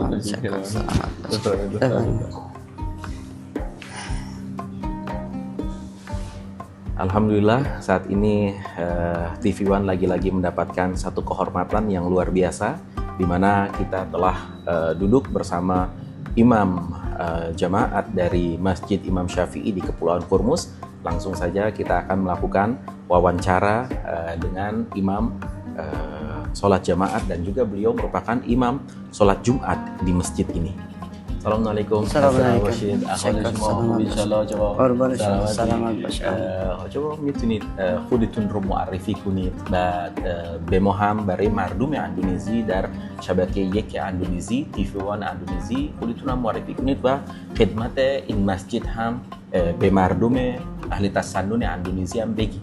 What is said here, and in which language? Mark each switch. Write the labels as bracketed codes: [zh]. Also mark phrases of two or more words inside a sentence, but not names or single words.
[id] Alhamdulillah saat ini TV One lagi-lagi mendapatkan satu kehormatan yang luar biasa, di mana kita telah duduk bersama imam jamaat dari Masjid Imam Syafi'i di Kepulauan Hormuz. Langsung saja kita akan melakukan wawancara dengan imam sholat jamaat, dan juga beliau merupakan imam sholat Jumat di masjid ini. Assalamualaikum. Assalamualaikum. [fa] شما میتونید خودتون رو معرفی کنید و به ما هم برای مردم اندونزی در شبکه یک اندونزی، تیفی وان اندونزی خودتون هم معرفی کنید و خدمت این مسجد هم به مردم اهل تسنن اندونزی هم بگید.